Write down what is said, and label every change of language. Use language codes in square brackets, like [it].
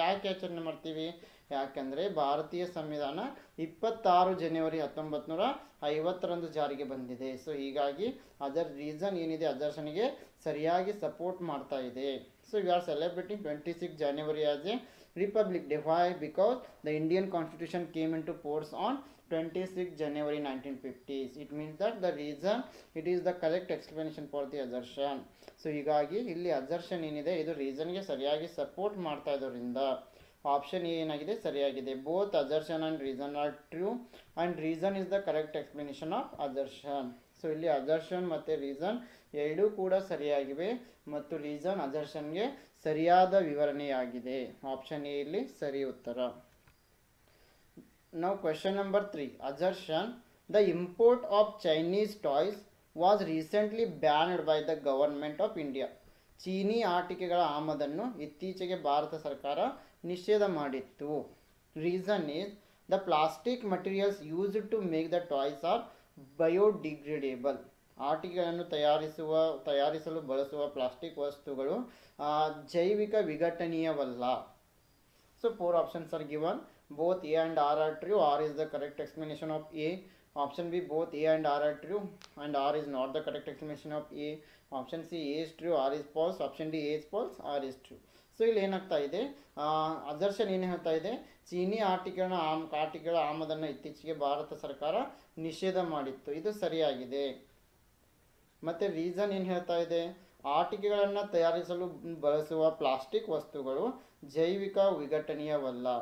[kn] ಯಾಕೆ ಆಚರಣೆ ಮಾಡ್ತೀವಿ, ಯಾಕೆಂದರೆ ಭಾರತೀಯ ಸಂವಿಧಾನ 26 ಜನವರಿ 1950ರಂದು ಜಾರಿಗೆ ಬಂದಿದೆ. ಸೊ ಹೀಗಾಗಿ ಅದರ ರೀಸನ್ ಏನಿದೆ ಅಜರ್ಷನ್ಗೆ ಸರಿಯಾಗಿ ಸಪೋರ್ಟ್ ಮಾಡ್ತಾ ಇದೆ. [en] So we are celebrating 26 January as a republic day. Why? Because the Indian constitution came into force on 26 January 1950s. It means that the reason it is the correct explanation for the assertion. [kn] So ಹೀಗಾಗಿ ಇಲ್ಲಿ assertion ಏನಿದೆ ಇದು ರೀಸನ್ಗೆ ಸರಿಯಾಗಿ support ಮಾಡ್ತಾ ಇರೋದ್ರಿಂದ option A ಏನಾಗಿದೆ ಸರಿಯಾಗಿದೆ. [en] Both assertion and reason are true and reason is the correct explanation of assertion. [kn] So ಇಲ್ಲಿ ಅಜರ್ಷನ್ ಮತ್ತು ರೀಸನ್ ಎರಡೂ ಕೂಡ ಸರಿಯಾಗಿವೆ ಮತ್ತು ರೀಸನ್ ಅಜರ್ಷನ್ಗೆ ಸರಿಯಾದ ವಿವರಣೆಯಾಗಿದೆ. ಆಪ್ಷನ್ ಎ ಇಲ್ಲಿ ಸರಿ ಉತ್ತರ. [en] Now question number 3. Assertion: the import of Chinese toys was recently banned by the government of India. [kn] ಚೀನಿ ಆಟಿಕೆಗಳ ಆಮದನ್ನು ಇತ್ತೀಚೆಗೆ ಭಾರತ ಸರ್ಕಾರ ನಿಷೇಧ ಮಾಡಿತ್ತು. [en] Reason is the plastic materials used to make the toys are biodegradable. [kn] ಆಟಿಕೆಗಳನ್ನು ತಯಾರಿಸಲು ಬಳಸುವ ಪ್ಲಾಸ್ಟಿಕ್ ವಸ್ತುಗಳು ಜೈವಿಕ ವಿಘಟನೀಯವಲ್ಲ. [en] So 4 options are given. Both A and R are true. R is the correct explanation of A. Option B, both A and R are true and R is not the correct explanation of A. Option C, A is true, R is false. Option D, A is false, R is true. [kn] So ಇಲ್ಲಿ ಏನಾಗ್ತಾ ಇದೆ, assertion ಏನು ಹೇಳ್ತಾ ಇದೆ, ಚೀನಿ ಆಟಿಕೆಗಳ ಆಮದನ್ನು ಇತ್ತೀಚೆಗೆ ಭಾರತ ಸರ್ಕಾರ ನಿಷೇಧ ಮಾಡಿತ್ತು, ಇದು ಸರಿಯಾಗಿದೆ. ಮತ್ತು ರೀಸನ್ ಏನು ಹೇಳ್ತಾ ಇದೆ, ಆಟಿಕೆಗಳನ್ನು ತಯಾರಿಸಲು ಬಳಸುವ ಪ್ಲಾಸ್ಟಿಕ್ ವಸ್ತುಗಳು ಜೈವಿಕ ವಿಘಟನೀಯವಲ್ಲ.